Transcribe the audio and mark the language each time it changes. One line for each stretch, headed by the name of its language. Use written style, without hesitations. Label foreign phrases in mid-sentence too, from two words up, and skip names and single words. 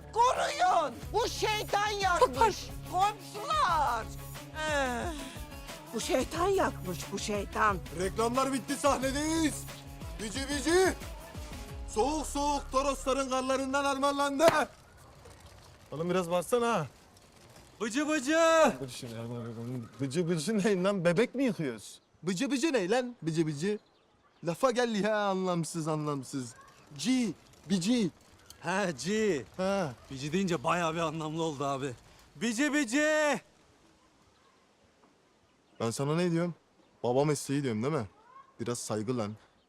Turkish: Koruyun. Bu şeytan yakmış. Komşular. Bu şeytan yakmış, bu şeytan. Reklamlar bitti, sahnedeyiz. Bici bici. Soğuk soğuk Torosların karlarından armağanlandı. Oğlum biraz baksana ha. Bıcı bıcı. Bıcı bıcı ne lan, bebek mi yıkıyoruz? Bıcı bıcı ne lan, bıcı bıcı? Lafa gel ya, anlamsız anlamsız. Bici. He Ci. Ha. Bici deyince bayağı bir anlamlı oldu abi. Bici bici. Ben sana ne diyorum? Baba mesleği diyorum değil mi? Biraz saygı lan.